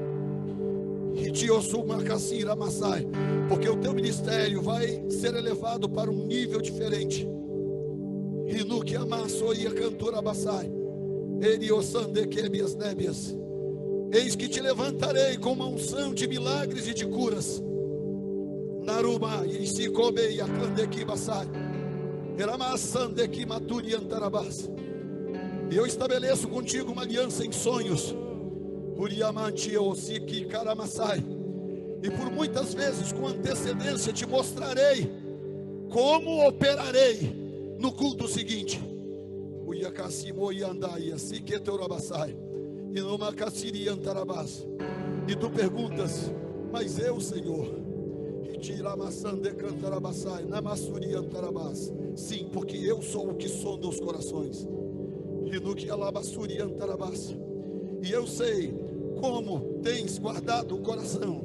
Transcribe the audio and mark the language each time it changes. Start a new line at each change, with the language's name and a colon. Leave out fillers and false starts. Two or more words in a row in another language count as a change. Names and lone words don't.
Portuguese: Porque o teu ministério vai ser elevado para um nível diferente. Eis que te levantarei com uma unção de milagres e de curas. Naruma e se come a candeki basai. Eramassandeki maturi antarabas. E eu estabeleço contigo uma aliança em sonhos. Uriamanti osiki karamassai. E por muitas vezes com antecedência te mostrarei como operarei no culto seguinte. Uyakasimo yandai asiketorabasai. E tu perguntas: Mas eu, Senhor, sim, porque eu sou o que sonda os corações. E eu sei como tens guardado o coração.